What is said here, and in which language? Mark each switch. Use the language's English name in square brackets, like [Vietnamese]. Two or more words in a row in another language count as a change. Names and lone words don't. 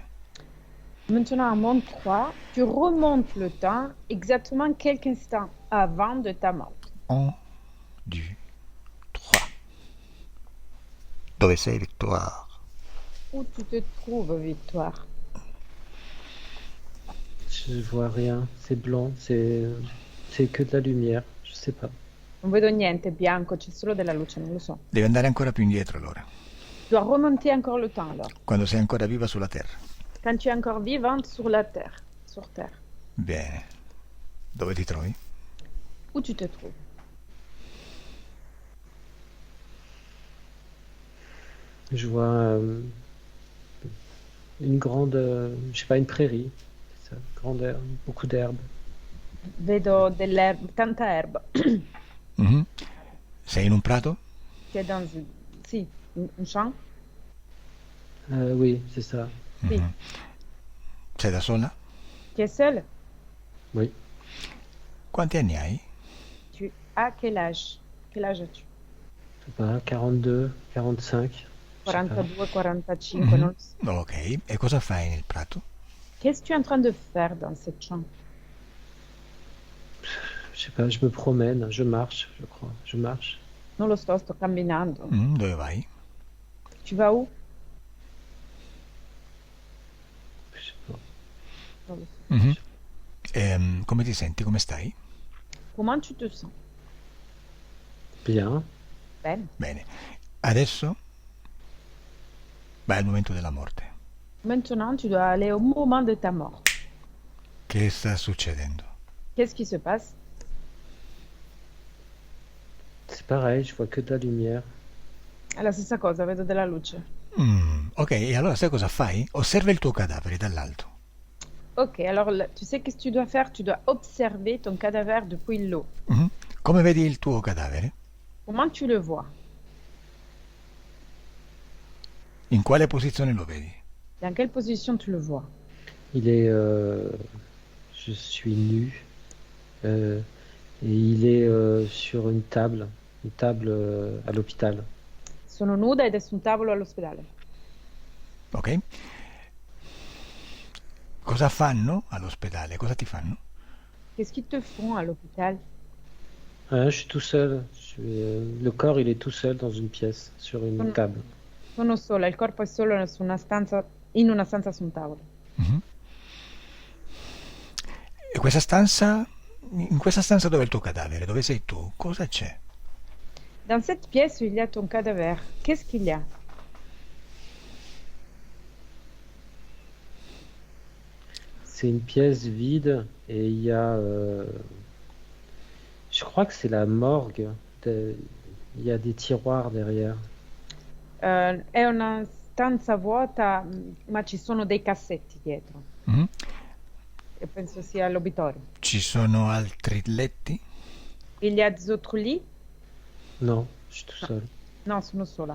[French] Maintenant à mon 3, tu remontes le temps exactement quelques instants avant de ta mort. 1, 2, 3. [Italian] Dove sei, Victoire? [French] Où tu te trouves, Victoire? Je vois rien. C'est blanc. C'est que de la lumière. Je sais pas. [Italian] Non vedo niente, è bianco, c'è solo della luce, non lo so. Devi andare ancora più indietro allora, [French] Tu dois remonter encore le temps alors. [Italian] quando sei ancora viva sulla Terra. [French] Quand tu es encore vivante sur la terre, sur terre. [Italian] Bene. Dove ti trovi? [French] Où tu te trouves? Je vois une grande, je sais pas, une prairie. C'est ça, grande herbe, beaucoup d'herbes. [Italian] Vedo dell'erba, tanta erba. Mhm. Sei in un prato? [French] Tu es dans sì, un champ? Oui, c'est ça. [Italian] Sì. Mhm. Sei da sola? [French] Tu es seule? Oui. [Italian] Quanti anni hai? [French] Tu as quel âge? Quel âge as-tu? Je sais pas, 42, 45. Je sais pas. [Italian] 42, 45, Mhm. non lo so. Ok, e cosa fai nel prato? [French] Qu'est-ce que tu es en train de faire dans cette chambre? Je sais pas, je me promène, je marche, je crois. Je marche. [Italian] Non lo so, sto camminando. Dove vai? [French] Tu vas où? Je sais pas. [Italian] Non lo so. Mhm. Come ti senti? Come stai? [French] Comment tu te sens? Bien. [Italian] Bene. Bene. Adesso vai al momento della morte. [French] Maintenant, tu dois aller au moment de ta mort. [Italian] Che sta succedendo? [French] Qu'est-ce qui se passe? C'est pareil, je vois que de la lumière. [Italian] È la stessa cosa, vedo della luce. Ok, e allora sai cosa fai? Osserva il tuo cadavere dall'alto. [French] Ok, alors tu sais qu'est-ce que tu dois faire? Tu dois observer ton cadavre depuis l'eau. Mhm. [Italian] Come vedi il tuo cadavere? [French] Comment tu le vois? [Italian] In quale posizione lo vedi? [French] Dans quelle position tu le vois? Il est, je suis nu, et il est sur une table à l'hôpital. [Italian] Sono nuda ed è su un tavolo all'ospedale. Ok? Cosa fanno all'ospedale? Cosa ti fanno? [French] Qu'est-ce qu'ils te font à l'hôpital? Je suis tout seul. Le corps, il est tout seul dans une pièce, sur une [Italian] Sono, [French] table. [Italian] sono sola, il corpo è solo su una stanza, in una stanza su un tavolo. Mhm. E in questa stanza dove è il tuo cadavere, dove sei tu, cosa c'è? [French] Dans cette pièce où il y a ton cadavre, qu'est-ce qu'il y a? C'est une pièce vide et il y a, je crois que c'est la morgue. De- Il y a des tiroirs derrière. [Italian] È una stanza vuota, ma ci sono dei cassetti dietro. Mhm. E penso sia l'obitorio. Ci sono altri letti? [French] Il y a des autres lits? Non, je suis tout [Italian] No, [French] seul. [Italian] no, sono sola.